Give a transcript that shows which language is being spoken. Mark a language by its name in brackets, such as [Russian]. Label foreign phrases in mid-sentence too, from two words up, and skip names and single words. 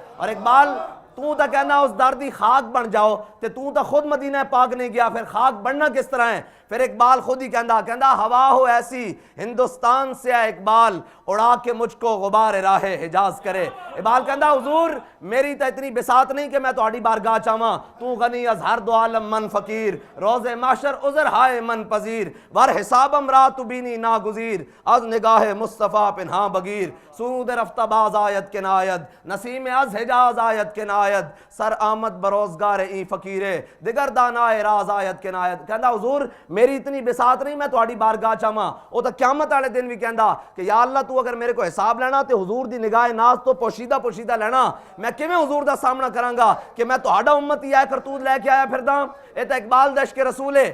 [Punjabi] اور اقبال تو تا کہنا اس در دی خاک بن جاؤ تے تو تا خود مدینہ پاک نہیں گیا, پھر خاک بننا کس طرح ہے؟ پھر اقبال خود ہی کہندا ہوا ہو ایسی ہندوستان سے ہے اقبال, [Urdu] اڑا کے مجھ کو غبار راہ حجاز کرے. [Punjabi] اقبال کہندا حضور میری تا اتنی بساط نہیں کہ میں تہاڈی بارگاہ چاواں, [Persian] تو غنی از ہر دو عالم من فقیر, روز محشر عذر ہائے من پذیر, ور حسابم را تو بینی ناگزیر, از نگاہ مصطفیٰ پنہاں بگیر, سرود رفتہ باز آیت کے ناید, نسیم از حجاز آیت کے ناید, سر آمد بروزگار این فقیرے, دگر دانائے راز آیت کے ناید. [Punjabi] کہندا حضور میری اتنی بساط نہیں میں تہاڈی بارگاہ چاواں. او تا قیامت والے دن بھی کہندا کہ یا اللہ تو اگر میرے کو حساب لینا تے حضور دی نگاہ ناز تو پوشیدہ پوشیدہ لینا, میں کیویں حضور دا سامنا کراں گا کہ میں تہاڈا امتی ہے کرتوت لے کے آیا پھردا. اے تا اقبال دش کے رسول ہے.